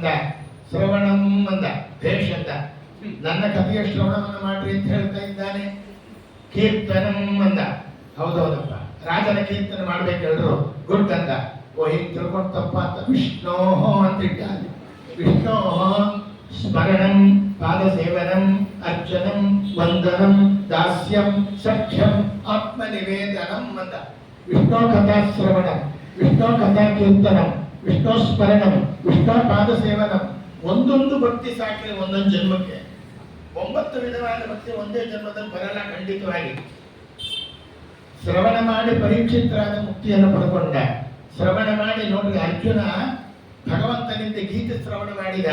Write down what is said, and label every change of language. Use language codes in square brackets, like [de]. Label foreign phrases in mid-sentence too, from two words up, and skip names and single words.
[kn] ಶ್ರವಣಂ ಅಂದ. ಭೇಷ್ ಅಂದ. ನನ್ನ ಕಥೆಯ ಶ್ರವಣವನ್ನು ಮಾಡ್ರಿ ಅಂತ ಹೇಳ್ತಾ ಇದ್ದಾನೆ. ಕೀರ್ತನಂ ಅಂದ. ಹೌದೌದಪ್ಪ, ರಾಜನ ಕೀರ್ತನೆ ಮಾಡ್ಬೇಕೆಲ್ರು, ಗುಡ್ ಅಂದ. ಓ ಹಿಂಗ್ ತಿಳ್ಕೊಂಡು ತಪ್ಪ ಅಂತ ವಿಷ್ಣೋ ಅಂತ ಇಟ್ಟಾನೆ. [sa] ವಿಷ್ಣೋ ಸ್ಮರಣಂ ಪಾದ ಸೇವನಂ ಅರ್ಚನಂ ವಂದನಂ ದಾಸ್ಯಂ ಸಖ್ಯಂ ಆತ್ಮ ನಿವೇದನಂ ಅಂತ. ವಿಷ್ಣು ಕಥಾ ಶ್ರವಣಂ, ವಿಷ್ಣು ಕಥಾ ಕೀರ್ತನಂ, ವಿಷ್ಣು ಸ್ಮರಣಂ, ವಿಷ್ಣು ಪಾದ ಸೇವನಂ. [kn] ಒಂದೊಂದು ಭಕ್ತಿ ಸಾಕಿದ್ರೆ ಒಂದೊಂದು ಜನ್ಮಕ್ಕೆ. 9 ವಿಧವಾದ ಭಕ್ತಿ ಒಂದೇ ಜನ್ಮದಲ್ಲಿ ಬರಲ್ಲ ಖಂಡಿತವಾಗಿ. ಶ್ರವಣ ಮಾಡಿ ಪರೀಕ್ಷಿತರಾದ ಮುಕ್ತಿಯನ್ನು ಪಡ್ಕೊಂಡ. ಶ್ರವಣ ಮಾಡಿ ನೋಡ್ರಿ, ಅರ್ಜುನ ಭಗವಂತನಿಂದ ಗೀತೆ ಶ್ರವಣ ಮಾಡಿದ.